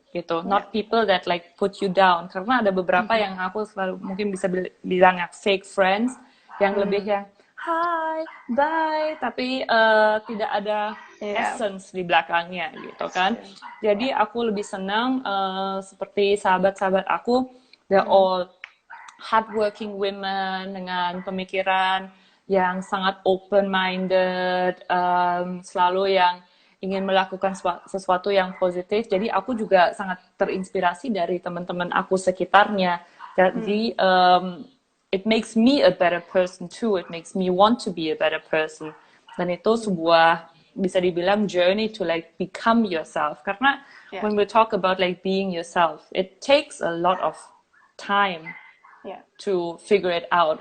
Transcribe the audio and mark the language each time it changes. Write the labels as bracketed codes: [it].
[en] Gitu, not people that like put you down. [id] Karena ada beberapa yang aku selalu mungkin bisa bilang fake friends, yang lebih yang hi, bye, tapi tidak ada essence di belakangnya gitu kan. Jadi aku lebih senang seperti sahabat-sahabat aku, [en] they're all hardworking women [id] dengan pemikiran yang sangat open-minded, selalu yang ingin melakukan sesuatu yang positif. Jadi aku juga sangat terinspirasi dari teman-teman aku sekitarnya. Jadi [en] it makes me a better person too. It makes me want to be a better person. [id] Dan itu sebuah bisa dibilang [en] journey to like become yourself. [id] Karena [en] when we talk about like being yourself, it takes a lot of time to figure it out.